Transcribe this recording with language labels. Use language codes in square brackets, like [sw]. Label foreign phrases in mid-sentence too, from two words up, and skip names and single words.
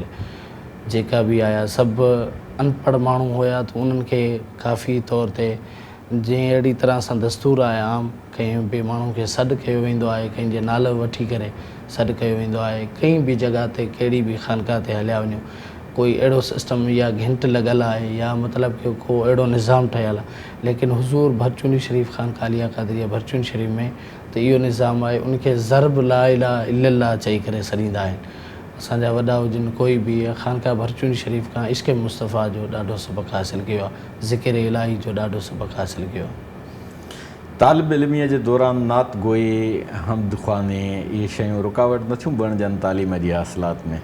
[sd] जेका बि आया सभु अनपढ़ माण्हू हुया त उन्हनि खे काफ़ी तौर ते जीअं अहिड़ी तरह सां दस्तूर आहे आम कंहिं बि माण्हू खे सॾु कयो वेंदो आहे, कंहिंजे नालो वठी करे सॾु कयो वेंदो आहे। कंहिं बि जॻह ते कहिड़ी बि ख़ानक़ाह ते हलिया वञो कोई अहिड़ो सिस्टम या घिंट लॻल आहे या मतिलबु कि को अहिड़ो निज़ाम ठहियलु आहे, लेकिन हुज़ूर भरचूनी शरीफ़ ख़ानक़ाह आलिया क़ादरिया भरचूनी शरीफ़ में त इहो निज़ाम आहे। उनखे ज़रब [ar] لا إله إلا الله [sd] चई करे सॾींदा आहिनि। असांजा वॾा हुजनि कोई बि ख़ानक़ाह भरचूनी शरीफ़ खां इश्क मुस्तफ़ा जो ॾाढो सबक़ हासिलु कयो आहे, ज़िक्र इलाही जो ॾाढो सबक़ हासिलु कयो आहे। तालिब इल्मीअ जे दौरान नात गोई हमद ख़्वानी इहे शयूं रुकावट नथियूं बणिजनि तालीम जी हासिलात में?